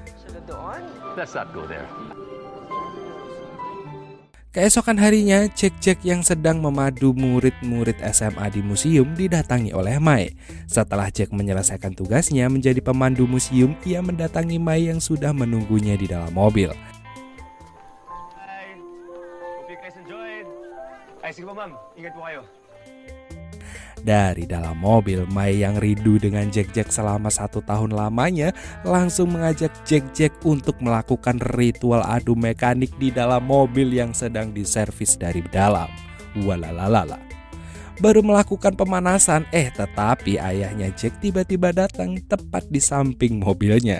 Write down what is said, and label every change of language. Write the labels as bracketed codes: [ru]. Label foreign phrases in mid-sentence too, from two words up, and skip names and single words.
[id] Keesokan harinya, Jack Jack yang sedang memadu murid-murid SMA di museum didatangi oleh Mae. Setelah Jack menyelesaikan tugasnya menjadi pemandu museum, ia mendatangi Mae yang sudah menunggunya di dalam mobil. [en] Bye. Hope you guys enjoyed. [tl] Ay, sige po ma'am. Ingat po kayo. [id] Dari dalam mobil, Mai yang rindu dengan Jack-Jack selama 1 tahun lamanya langsung mengajak Jack-Jack untuk melakukan ritual adu mekanik di dalam mobil yang sedang diservis dari dalam. Walalalala. Baru melakukan pemanasan, tetapi ayahnya Jack tiba-tiba datang tepat di samping mobilnya.